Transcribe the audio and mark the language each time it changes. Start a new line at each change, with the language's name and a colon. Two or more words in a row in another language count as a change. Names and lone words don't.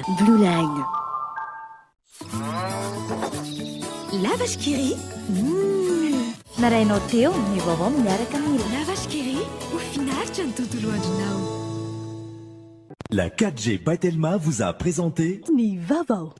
Malagasy: Blue Line. La vache qui rit. Narainao teo ny vaovao miaraka amin'ny La vache qui rit ho finaritra ny tontolo andronao.
French: La 4G Batelma vous a présenté
Malagasy: Ny vaovao.